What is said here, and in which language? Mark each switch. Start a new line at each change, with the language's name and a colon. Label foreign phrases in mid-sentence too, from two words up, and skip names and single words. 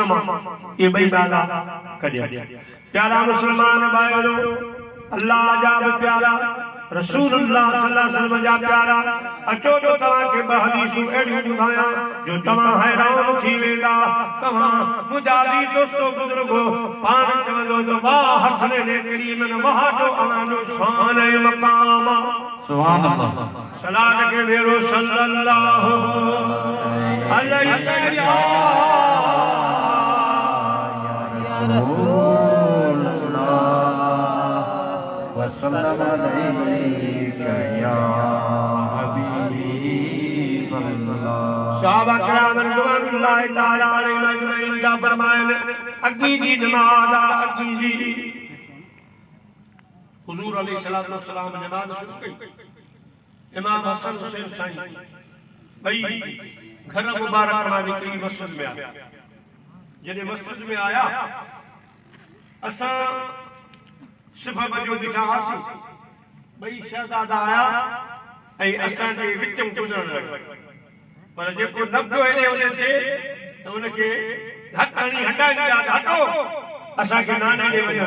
Sindhi: मां ये बई नाला कढिया प्यारा मुसलमान भाइरो अल्लाह जा प्यारा
Arabic: رسول الله صلى الله عليه وسلم
Sindhi: जा प्यारा अचो जो तव्हां के हदीसूं अहिड़ियूं ॿुधायां जो तव्हां हैरान थी वेंदा तव्हां मुजादी दोस्तो बुजुर्गो पाण चवंदो त वाह हसन ने करीम ने वाह जो अवानो शान ऐं मकाम
Arabic: سبحان الله
Sindhi: सलात के वेरो
Arabic: صلى الله عليه يا رسول وسلم عليك يا حبيب الله صحابة كرام رضوان الله تعالى عليهم أجمعين
Sindhi: दा फरमायन अगी जी नमाज अगी जी हुजूर
Arabic: عليه الصلاة والسلام
Sindhi: नमाज शुरू कई इमाम हसन हुसैन साईं भई घर मुबारक मां निकरी मस्जिद में आया जॾहिं मस्जिद में आया असां सिफ़ब जो ॾिठा हुआसीं भई शहज़ादा आया ऐं असांजे विच में गुज़रण लॻा पर जेको न पियो हेॾे होॾे थिए त उनखे हटाणी हटाइनि पिया हटो असांखे नाने ॾे वञणु